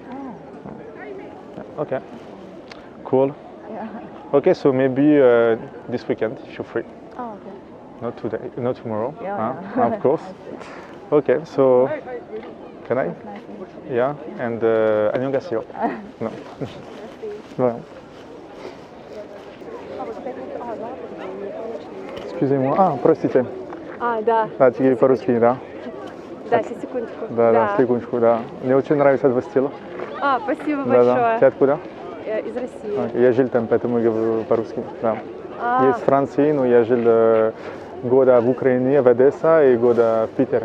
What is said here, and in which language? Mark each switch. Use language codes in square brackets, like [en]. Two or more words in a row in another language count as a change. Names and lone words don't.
[en] Okay. Cool. Yeah. Okay, so maybe this weekend if you're free. Oh, okay. Not today, not tomorrow. Yeah. Of course. Okay, so can I? Yeah, and 안녕하세요. No. [fr] Voilà. Excusez-moi. [ru] Простите. Да. Да, теперь по-русски, да? Да, сейчас, секундочку. Да, секундочку, да. Мне очень нравится два стиля. Спасибо Да. большое. Ты откуда? Из России. Я жил там, поэтому говорю по-русски. Да. Я из Франции, но я жил года в Украине, в Одессе и года в Питере.